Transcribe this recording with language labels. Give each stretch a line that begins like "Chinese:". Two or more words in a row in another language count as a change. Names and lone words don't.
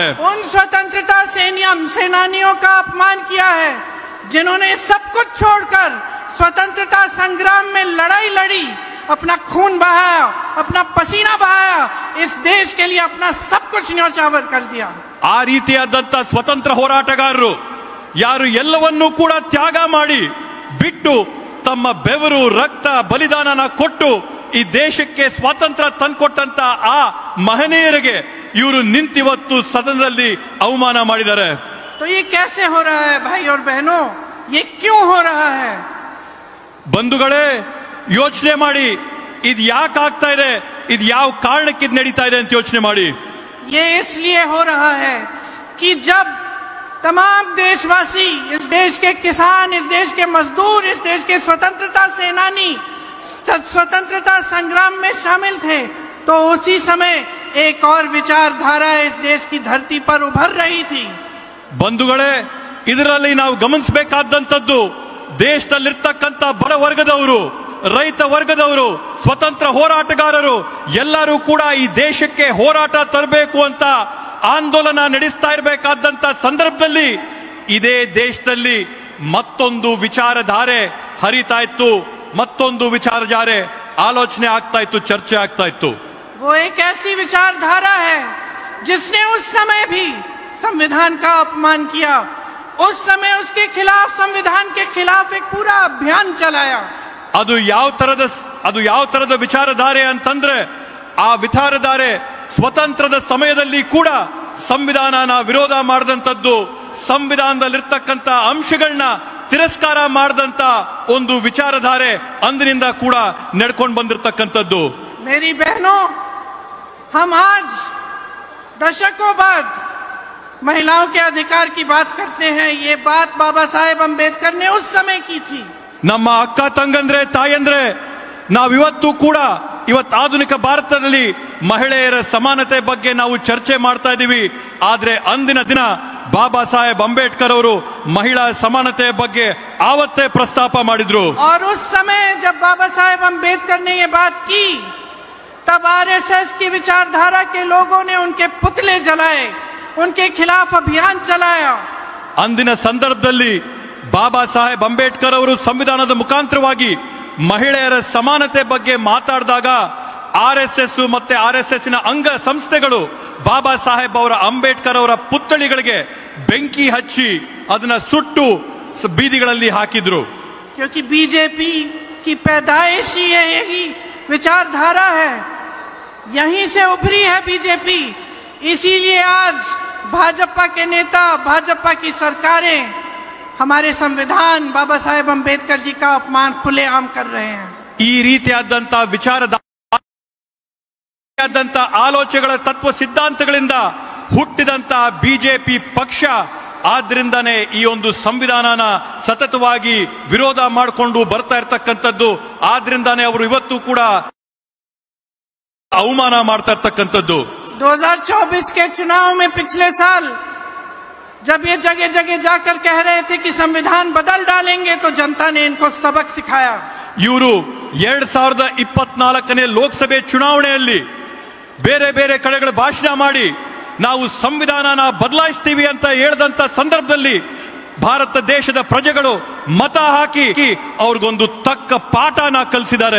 Hindi: उन स्वतंत्रता सेनानियों का अपमान किया है जिन्होंने सब कुछ छोड़कर स्वतंत्रता संग्राम में लड़ाई लड़ी, अपना खून बहाया, अपना पसीना बहाया, इस देश के लिए अपना सब कुछ न्योछावर कर दिया.
Kannada: ಆ ರೀತಿಯಾದಂತ ಸ್ವತಂತ್ರ ಹೋರಾಟಗಾರರು ಯಾರು ಎಲ್ಲವನ್ನೂ ಕೂಡ ತ್ಯಾಗ ಮಾಡಿ ಬಿಟ್ಟು ತಮ್ಮ ಬೆವರು, ರಕ್ತ, ಬಲಿದಾನನ ಕೊಟ್ಟು ಈ ದೇಶಕ್ಕೆ ಸ್ವಾತಂತ್ರ್ಯ ತಂದುಕೊಟ್ಟಂತ ಆ ಮಹನೀಯರಿಗೆ ಇವರು ನಿಂತಿವತ್ತು ಸದನದಲ್ಲಿ ಅವಮಾನ ಮಾಡಿದ್ದಾರೆ.
Hindi: तो ये कैसे हो रहा है भाई और बहनों, ये क्यों हो रहा है?
Kannada: ಬಂಧುಗಳೇ, ಯೋಚನೆ ಮಾಡಿ, ಇದು ಯಾಕೆ ಆಗ್ತಾ ಇದೆ, ಇದು ಯಾವ ಕಾರಣಕ್ಕೆ ಇದು ನಡೀತಾ ಇದೆ ಅಂತ ಯೋಚನೆ ಮಾಡಿ.
Hindi: ये इसलिए हो रहा है कि जब तमाम देशवासी, इस देश के किसान, इस देश के मजदूर, इस देश के स्वतंत्रता सेनानी स्वतंत्रता संग्राम में शामिल थे, तो उसी समय एक और विचारधारा इस देश की धरती पर उभर रही थी.
Kannada: ಬಂಧುಗಳೇ, ಇದರಲ್ಲಿ ನಾವು ಗಮನಿಸಬೇಕಾದಂತದ್ದು ದೇಶದಲ್ಲಿರ್ತಕ್ಕಂಥ ಬಡ ವರ್ಗದವರು, ರೈತ ವರ್ಗದವರು, ಸ್ವತಂತ್ರ ಹೋರಾಟಗಾರರು ಎಲ್ಲರೂ ಕೂಡ ಈ ದೇಶಕ್ಕೆ ಹೋರಾಟ ತರಬೇಕು ಅಂತ ಆಂದೋಲನ ನಡೆಸ್ತಾ ಇರಬೇಕಾದಂತ ಸಂದರ್ಭದಲ್ಲಿ ಇದೇ ದೇಶದಲ್ಲಿ ಮತ್ತೊಂದು ವಿಚಾರಧಾರೆ ಹರಿತಾ ಇತ್ತು, ಮತ್ತೊಂದು ವಿಚಾರಧಾರೆ ಆಲೋಚನೆ ಆಗ್ತಾ ಇತ್ತು, ಚರ್ಚೆ ಆಗ್ತಾ ಇತ್ತು.
Hindi: वो एक ऐसी विचारधारा है जिसने उस समय भी संविधान का अपमान किया, उस समय उसके खिलाफ, संविधान के खिलाफ एक पूरा अभियान चलाया.
Kannada: ಅದು ಯಾವ ತರದ ವಿಚಾರಧಾರೆ ಅಂತಂದ್ರೆ, ಆ ವಿಚಾರಧಾರೆ ಸ್ವತಂತ್ರದ ಸಮಯದಲ್ಲಿ ಕೂಡ ಸಂವಿಧಾನನ ವಿರೋಧ ಮಾಡಿದಂಥದ್ದು, ಸಂವಿಧಾನದಲ್ಲಿರ್ತಕ್ಕಂಥ ಅಂಶಗಳನ್ನ ತಿರಸ್ಕಾರ ಮಾಡಿದಂತ ಒಂದು ವಿಚಾರಧಾರೆ ಅಂದಿನಿಂದ ಕೂಡ ನಡ್ಕೊಂಡು ಬಂದಿರತಕ್ಕಂಥದ್ದು.
Hindi: मेरी बहनों, हम आज दशकों बाद महिलाओं के अधिकार की बात करते हैं। ये बात बाबा साहेब अंबेडकर ने उस समय की थी।
Kannada: ನಮ್ಮ ಅಕ್ಕ ತಂಗಂದ್ರೆ ತಾಯಂದ್ರೆ ನಾವಿವತ್ತು ಕೂಡ ಇವತ್ತು ಆಧುನಿಕ ಭಾರತದಲ್ಲಿ ಮಹಿಳೆಯರ ಸಮಾನತೆ ಬಗ್ಗೆ ನಾವು ಚರ್ಚೆ ಮಾಡ್ತಾ ಇದ್ದೀವಿ. ಆದ್ರೆ ಅಂದಿನ ದಿನ ಬಾಬಾ ಸಾಹೇಬ್ ಅಂಬೇಡ್ಕರ್ ಅವರು ಮಹಿಳಾ ಸಮಾನತೆ ಬಗ್ಗೆ ಆವತ್ತೇ ಪ್ರಸ್ತಾಪ ಮಾಡಿದ್ರು.
Hindi: और उस समय जब बाबा साहेब अंबेडकर ने ये बात की तब आरएसएस की विचारधारा के लोगों ने उनके पुतले जलाए, उनके खिलाफ अभियान चलाया.
Kannada: ಅಂದಿನ ಸಂದರ್ಭದಲ್ಲಿ ಬಾಬಾ ಸಾಹೇಬ್ ಅಂಬೇಡ್ಕರ್ ಅವರು ಸಂವಿಧಾನದ ಮುಖಾಂತರವಾಗಿ ಮಹಿಳೆಯರ ಸಮಾನತೆ ಬಗ್ಗೆ ಮಾತಾಡಿದಾಗ ಆರ್ಎಸ್ಎಸ್ ಮತ್ತೆ ಆರ್ಎಸ್ಎಸ್ ನ ಅಂಗ ಸಂಸ್ಥೆಗಳು ಬಾಬಾ ಸಾಹೇಬ್ ಅವರ ಅಂಬೇಡ್ಕರ್ ಅವರ ಪುತ್ಥಳಿಗಳಿಗೆ ಬೆಂಕಿ ಹಚ್ಚಿ ಅದನ್ನ ಸುಟ್ಟು ಬೀದಿಗಳಲ್ಲಿ ಹಾಕಿದ್ರು.
Hindi: क्योंकि बीजेपी की पैदाइश ही यही विचारधारा है, यहीं से उभरी है बीजेपी. इसीलिए आज भाजपा के नेता, भाजपा की सरकारें हमारे संविधान बाबा साहेब अंबेडकर जी का अपमान खुलेआम कर रहे हैं.
Kannada: ಈ ರೀತಿಯಾದಂತ ಆಲೋಚನೆಗಳ ತತ್ವ ಸಿದ್ಧಾಂತಗಳಿಂದ ಹುಟ್ಟಿದಂತ ಬಿಜೆಪಿ ಪಕ್ಷ ಆದ್ರಿಂದಾನೇ ಈ ಒಂದು ಸಂವಿಧಾನನ ಸತತವಾಗಿ ವಿರೋಧ ಮಾಡಿಕೊಂಡು ಬರ್ತಾ ಇರ್ತಕ್ಕಂಥದ್ದು. ಆದ್ರಿಂದಾನೇ ಅವರು ಇವತ್ತು ಕೂಡ ಅವಮಾನ ಮಾಡ್ತಾ ಇರ್ತಕ್ಕಂಥದ್ದು.
Hindi: 2024 के चुनाव में पिछले साल जब ये जगह जगह जाकर कह रहे थे कि संविधान बदल डालेंगे तो जनता ने इनको सबक सिखाया.
Kannada: ಇವರು 2024ನೇ ಲೋಕಸಭೆ ಚುನಾವಣೆಯಲ್ಲಿ ಬೇರೆ ಬೇರೆ ಕಡೆಗಳ ಭಾಷಣ ಮಾಡಿ ನಾವು ಸಂವಿಧಾನನ ಬದಲಾಯಿಸ್ತೀವಿ ಅಂತ ಹೇಳಿದಂತ ಸಂದರ್ಭದಲ್ಲಿ ಭಾರತ ದೇಶದ ಪ್ರಜೆಗಳು ಮತ ಹಾಕಿ ಅವ್ರಿಗೊಂದು ತಕ್ಕ ಪಾಠನ ಕಲಿಸಿದ್ದಾರೆ.